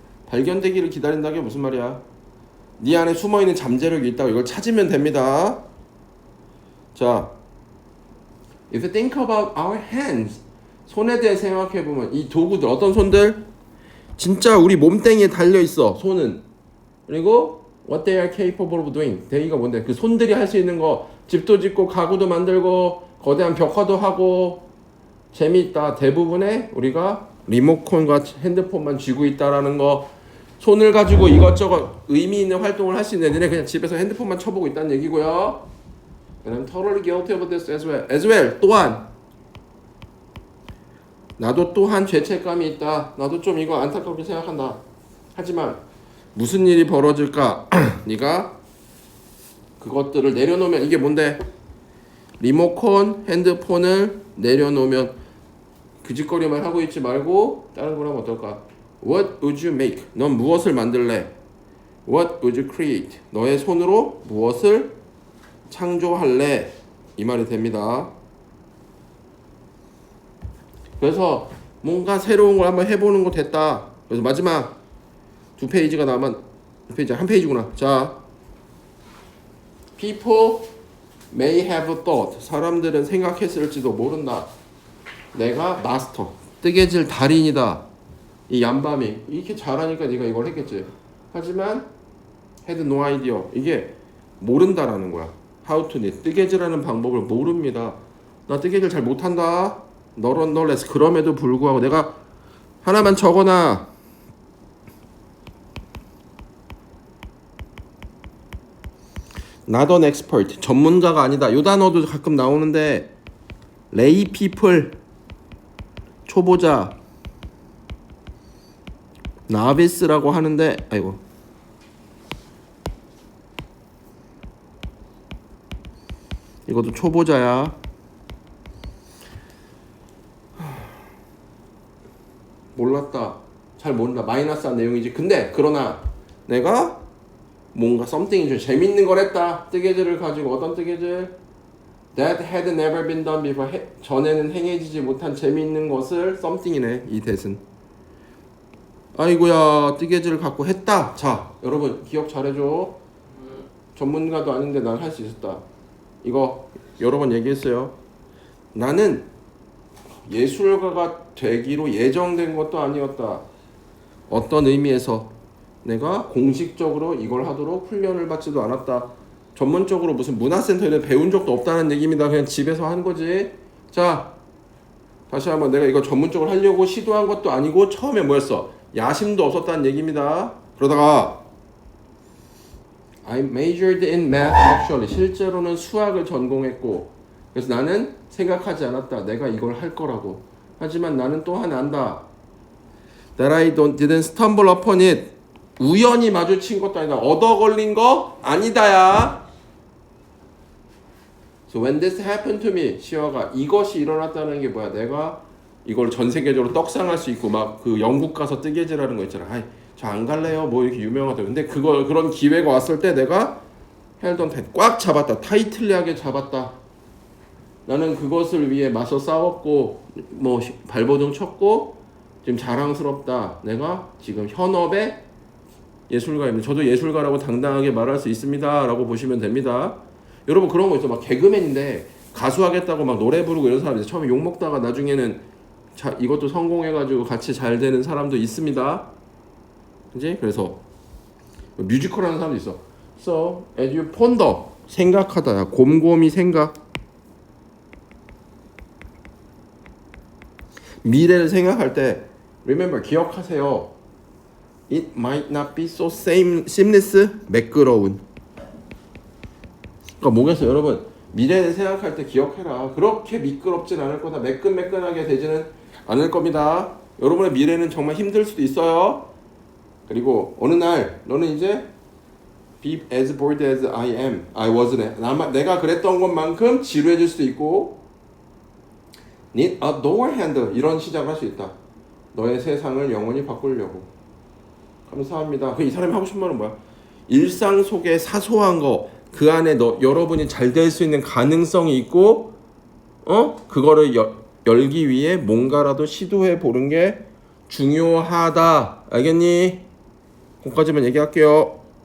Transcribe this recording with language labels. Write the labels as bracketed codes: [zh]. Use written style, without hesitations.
[ko] 발견되기를 기다린다는 게 무슨 말이야? 네 안에 숨어있는 잠재력이 있다고 이걸 찾으면 됩니다. 자, [en] if you think about our hands, [ko] 손에 대해 생각해보면 이 도구들 어떤 손들? 진짜 우리 몸뚱이에 달려있어. 손은. [en] 그리고 what they are capable of doing. [ko] 대의가 뭔데? 그 손들이 할 수 있는 거. 집도 짓고 가구도 만들고 거대한 벽화도 하고 재미있다. 대부분의 우리가 리모컨과 핸드폰만 쥐고 있다라는 거. 손을 가지고 이것저것 의미 있는 활동을 할 수 있는 애들은 그냥 집에서 핸드폰만 쳐보고 있다는 얘기고요. [en] And I'm totally guilty of this as well. As well. [ko] 또한 나도 또한 죄책감이 있다. 나도 좀 이거 안타깝게 생각한다. 하지만 무슨 일이 벌어질까? 네가 그것들을 내려놓으면 이게 뭔데? 리모컨, 핸드폰을 내려놓으면 그 짓거리만 하고 있지 말고 다른 걸 하면 어떨까? [en] What would you make? [ko] 넌 무엇을 만들래? [en] What would you create? [ko] 너의 손으로 무엇을 창조할래? 이 말이 됩니다. 그래서 뭔가 새로운 걸 한번 해보는 거 됐다. 그래서 마지막 2페이지가 남은 2페이지 한 페이지구나. [en] 자, people may have thought. [ko] 사람들은 생각했을지도 모른다. 내가 마스터, 뜨개질 달인이다. 이 얀밤이 이렇게 잘하니까 네가 이걸 했겠지. [en] 하지만 had no idea. [ko] 이게 모른다라는 거야. [en] How to knit. [ko] 뜨개질하는 방법을 모릅니다. 나 뜨개질 잘 못한다. 너런너레스. 그럼에도 불구하고 내가 하나만 적어놔. [en] Not an expert. [ko] 전문가가 아니다. 요 단어도 가끔 나오는데 [en] lay people. [ko] 초보자. novice라고 하는데 아이고. 이것도 초보자야. 몰랐다. 잘 모른다. 마이너스한 내용이지. 근데 그러나 내가 뭔가 something이 좀 재밌는 걸 했다. 뜨개질을 가지고 어떤 뜨개질? [en] That had never been done before. [ko] 전에는 행해지지 못한 재미있는 것을 something이네. 이 that은. 아이고야 뜨개질을 갖고 했다. 자 여러분 기억 잘해줘. 전문가도 아닌데 난 할 수 있었다. 이거 여러 번 얘기했어요. 나는 예술가가 되기로 예정된 것도 아니었다. 어떤 의미에서 내가 공식적으로 이걸 하도록 훈련을 받지도 않았다. 전문적으로 무슨 문화센터에 배운 적도 없다는 얘기입니다. 그냥 집에서 한 거지. 자 다시 한번 내가 이거 전문적으로 하려고 시도한 것도 아니고 처음에 뭐였어? 야심도 없었다는 얘기입니다. [en] 그러다가 I majored in math actually. [ko] 실제로는 수학을 전공했고 그래서 나는 생각하지 않았다. 내가 이걸 할 거라고. 하지만 나는 또 하나 안다. [en] That I didn't stumble upon it. [ko] 우연히 마주친 것도 아니다. 얻어 걸린 거 아니다야. [en] So when this happened to me, [ko] 시화가 이것이 일어났다는 게 뭐야? 내가 이걸 전 세계적으로 떡상할 수 있고 막 그 영국 가서 뜨개질하는 거 있잖아. 아이, 저 안 갈래요. 뭐 이렇게 유명하다. 근데 그런 기회가 왔을 때 내가 [en] held on tight, [ko] 꽉 잡았다. 타이틀리하게 잡았다. 나는 그것을 위해 맞서 싸웠고 뭐 발버둥 쳤고 지금 자랑스럽다. 내가 지금 현업의 예술가입니다. 저도 예술가라고 당당하게 말할 수 있습니다. 라고 보시면 됩니다. 여러분 그런 거 있어. 막 개그맨인데 가수 하겠다고 막 노래 부르고 이런 사람이 처음에 욕먹다가 나중에는 이것도 성공해가지고 같이 잘 되는 사람도 있습니다. 그지? 그래서 뮤지컬 하는 사람도 있어. [en] So as you ponder, 생각하다. [ko] 곰곰이 생각. 미래를 생각할 때 remember, 기억하세요. [en] It might not be so seamless, 매끄러운. [ko] 그러니까 뭐겠어요, 여러분? 미래를 생각할 때 기억해라. 그렇게 미끄럽진 않을 거다. 매끈매끈하게 되지는 않을 겁니다. 여러분의 미래는 정말 힘들 수도 있어요. 그리고 어느 날 너는 이제 [en] be as bored as I was. [ko] 내가 그랬던 것만큼 지루해질 수도 있고 [en] need a door handle. [ko] 이런 시작을 할 수 있다. 너의 세상을 영원히 바꾸려고. 감사합니다. 이 사람이 하고 싶은 말은 뭐야? 일상 속의 사소한 거, 그 안에 여러분이 잘 될 수 있는 가능성이 있고, 그거를 열기 위해 뭔가라도 시도해 보는 게 중요하다. 알겠니? 거기까지만 얘기할게요.